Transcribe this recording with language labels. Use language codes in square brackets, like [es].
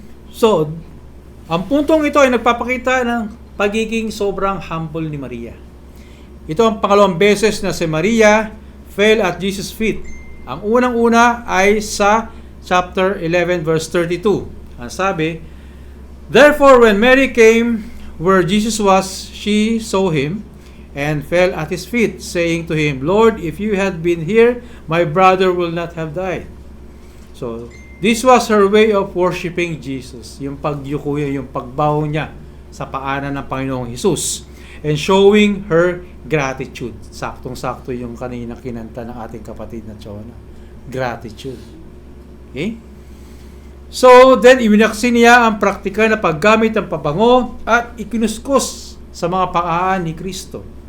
[tl] So, ang puntong ito ay nagpapakita ng pagiging sobrang humble ni Maria. Ito ang pangalawang beses na si Maria [en] fell at Jesus' feet. [tl] Ang unang-una ay sa chapter 11 verse 32. Ang sabi, [en] therefore when Mary came where Jesus was, she saw him and fell at his feet, saying to him, Lord, if you had been here, my brother will not have died. So, this was her way of worshiping Jesus. [tl] Yung pagyuko niya, yung pagbaw niya sa paanan ng Panginoong Hesus. [en] And showing her gratitude. [tl] Saktong-sakto yung kanina kinanta ng ating kapatid na Chona. Gratitude. Okay? So, then iminaksin niya ang praktikal na paggamit ng pabango at ikinuskos sa mga paan ni Kristo.